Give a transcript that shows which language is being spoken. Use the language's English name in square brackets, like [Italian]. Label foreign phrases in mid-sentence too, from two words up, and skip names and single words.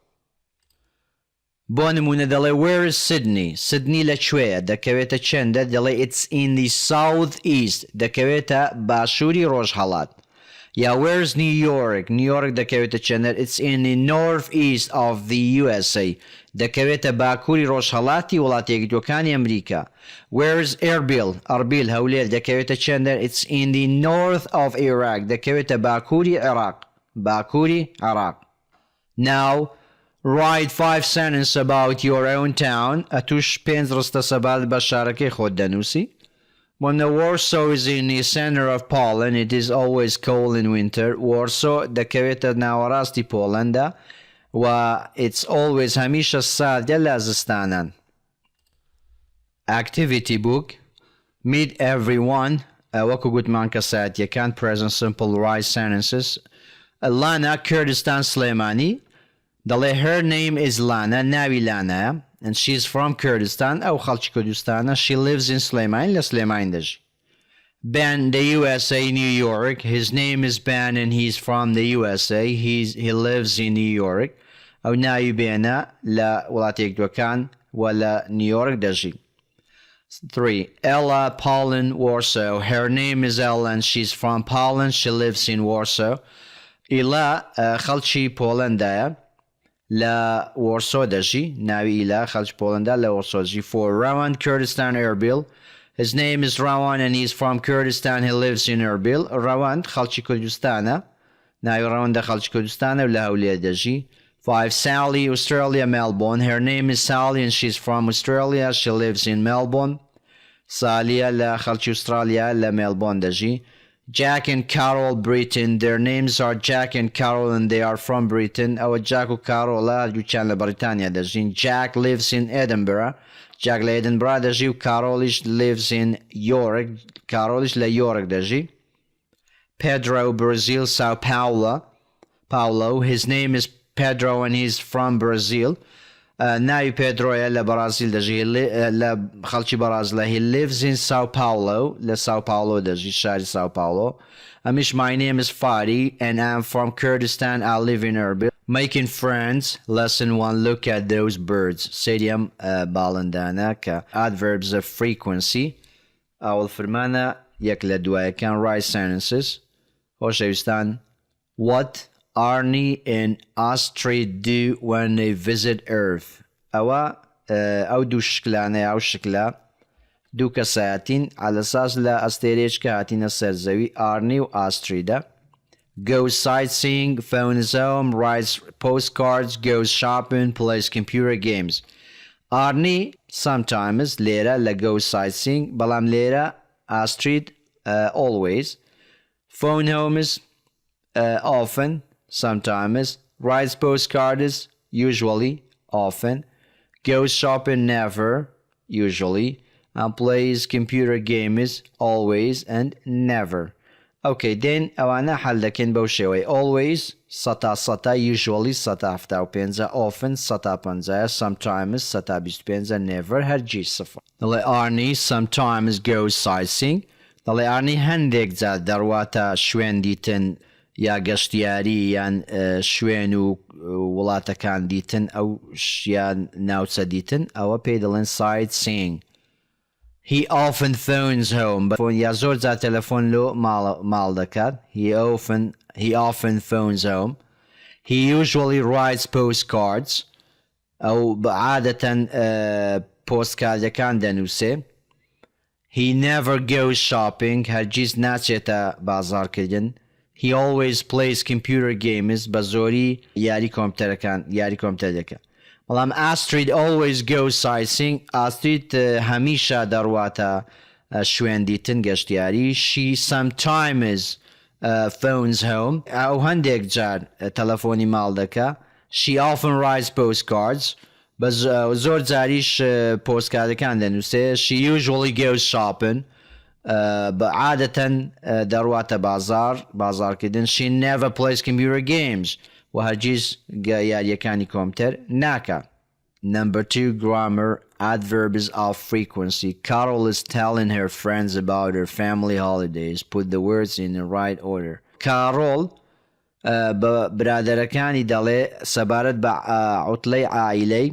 [Central Kurdish] بۆ نمونە دەڵێ [English] where is Sydney. [Central Kurdish] Sydney لەکوێیە؟ دەکەوێتە چەندە؟ دەڵێ [English] it's in the south east [Central Kurdish] دەکەوێتە باشووری ڕۆژ هەڵات. یا [English] where is New York. [Central Kurdish] New York دەکەوێتە چەندە؟ [English] it's in the north east of the USA [Central Kurdish] دەکەوێتە باکووری ڕۆژ هەڵاتی وڵاتە یەکگرتووەکانی ئەمریکا. [English] where is Erbil. [Central Kurdish] ئەربیل هەولێر دەکەوێتە چەندە؟ [English] it's in the north of Iraq [Central Kurdish] دەکەوێتە باکووری عێراق. باکووری عێراق. [English] Now write 5 sentences about your own town. [Central Kurdish] ئەتوش 5 ڕستە سەبارەت بە شارەکەی خۆت دەنووسی. [English] When the Warsaw is in the center of Poland, it is always cold in winter. [Central Kurdish] Warsaw دەکەوێتە ناوەڕاستی پۆڵەندا و [English] it's always [Central Kurdish] هەمیشە ساردە لە زستانان. [English] Activity book. Meet everyone. [Central Kurdish] وەکو گوتمان کەسایەتیەکان [English] present simple right sentences. Lana Kurdistan Slemani. دەڵێ her name is Lana. [Central Kurdish] ناوی لانایە [English] and she's from Kurdistan. [Central Kurdish] ئەو خەڵکی کوردستانە. [English] She lives in Slemani. [Central Kurdish] لە سلێمانی دەژی. [English] Ben, the USA, New York. His name is Ben and he's from the USA. He lives in New York. [Central Kurdish] ئەو ناوی بێنە لە وڵاتە یەکگرتووەکان و لە نیویۆرک دەژی. 3. [English] Ella Poland Warsaw. Her name is Ella and she's from Poland. She lives in Warsaw. [Central Kurdish] ئیلا خەڵکی پۆڵەندایە لە وارسۆ دەژی. ناوی ئیلا خەڵکی پۆڵەندا لە وارسۆ دەژی. 4. [English] Rawan Kurdistan Erbil. His name is Rawan and he's from Kurdistan. He lives in Erbil. Rawan [Central Kurdish] خەڵکی کوردستانە. ناوی ڕەوەندە خەڵکی کوردستانە و لە هەولێر دەژی. 5. [English] Sally Australia Melbourne. Her name is Sally and she's from Australia. She lives in Melbourne. [Central Kurdish] سالیە لە خەڵکی ئوسترالیا لە مێلبۆن دەژی. [English] Jack and Carol Britain. Their names are Jack and Carol and they are from Britain. [Central Kurdish] ئەوە جاک و کارۆڵە دووچیان لە بەریتانیا دەژین. [English] Jack lives in Edinburgh. [Central Kurdish] Jack لە ئێدنبرا دەژی و کارۆلیش [English] lives in York. [Central Kurdish] کارۆلیش لە یۆرک دەژی. [English] Pedro Brazil Sao Paulo. His name is Pedro and he's from Brazil. [Central Kurdish] ناوی پێدرۆیە لە بەرازیل دەژی لە خەڵکی بەرازیلە. [English] He lives in Sao Paulo. [Central Kurdish] لە Sao Paulo دەژی شاری Sao Paulo. [English] ئەمیش my name is Fadi and I'm from Kurdistan. I live in Erbil. Making friends. Lesson 1. Look at those birds. [Central Kurdish] سێریەم باڵندانە کە [English] adverbs of frequency. [Central Kurdish] ئەوڵ فرمانە یەک لە دوایەکان [English] right sentences. [Central Kurdish] خۆشەویستان. [English] What Arnie and Astrid do when they visit Earth. [Central Kurdish] ئەو دوو شکلانەیە ئەو شکلە دوو کەسایەتین على ئەساس لە ئەستێرێچکە هاتینە سەر زەوی ئارنی و ئاستریدە. [English] Goes sightseeing, phones home, writes postcards, goes shopping, plays computer games. [Central Kurdish] ئارنی sometimes لێرە لە [English] goes sightseeing [Central Kurdish] بەڵام لێرە ئاسترید always. [English] phone homes often, sometimes, writes postcards usually, often, goes shopping never, usually, and plays computer games always and never. Okay, then [Central Kurdish] ئەوانە حەل دەکەن بەو شێوەی always سەتا usually سەتا هەفتا و پێنجە often سەتا پەنجایە sometimes سەتا بیست و پێنجە never هەرگیز سەفر. [English] دەڵێ ئارنی sometimes goes sightseeing. [Central Kurdish] دەڵێ ئارنی هەندێک جار دەڕواتە شوێن دیتن یا گەشتیاری یان شوێن و وڵاتەکان دیتن ئەو یان ناوچە دیتن ئەوە پێی دەڵێن sightseeing. [English] He often phones home. [Central Kurdish] یا زۆر جار تەلەفۆن لۆ ماڵ دەکات. [English] He often phones home. He usually writes postcards. [Central Kurdish] ئەو عادەتەن پۆستکاردەکان دەنووسێ. [English] He never goes shopping. [Central Kurdish] هەرگیز ناچێتە بازارکردن. [English] He always plays computer games. [Central Kurdish] بە زۆری یاری کۆمپیوتەر دەکات. [English] بەڵام ئاسترید always goes sightseeing. [Central Kurdish] ئاسترید هەمیشە دەڕواتە شوێن دیتن گەشتیاری. [English] She sometimes phones home. [Central Kurdish] ئەو هەندێک جار تەلەفۆنی ماڵ دەکات. [English] She often writes postcards. [Central Kurdish] بە زۆر جاریش پۆستکاردەکان دەنووسێ. [English] She usually goes shopping. [Central Kurdish] بە عادەتەن دەڕواتە بازارکردن. [English] She never plays computer games. [Central Kurdish] و هەرگیز یاریەکانی کۆمپیوتەر ناکات. [English] Number 2, grammar, adverbs of frequency. Carol is telling her friends about her family holidays. Put the words in the right order. [Central Kurdish] Carol بە برادەرەکانی دەڵێ سەبارەت بە عوتلەی عائیلەی.